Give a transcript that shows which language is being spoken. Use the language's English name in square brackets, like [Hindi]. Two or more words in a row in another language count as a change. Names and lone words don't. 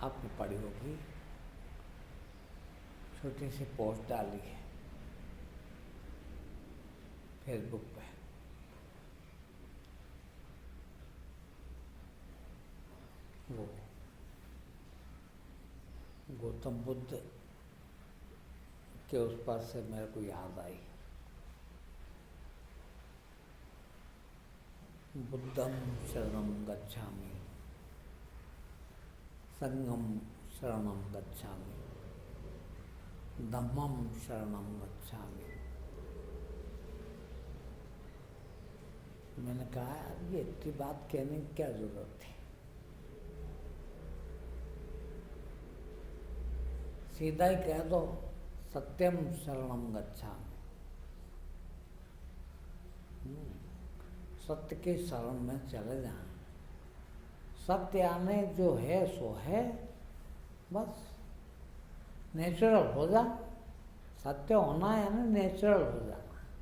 [Hindi] पड़ी होगी, छोटी सी पोस्ट डाली है फेसबुक पे। वो गौतम बुद्ध के उस पर से मेरे को याद आई, [Pali] बुद्धं शरणं गच्छामि, संघं शरणं गच्छामि, धम्मं शरणं गच्छामि। [Hindi] मैंने कहा यार ये इतनी बात कहने की क्या जरूरत थी, सीधा ही कह दो [Pali] सत्यम शरणं गच्छामि। [Hindi] सत्य के शरण में चले जाएं। सत्य आने जो है सो है, बस नेचुरल हो जा। सत्य होना यानी नेचुरल हो जाना।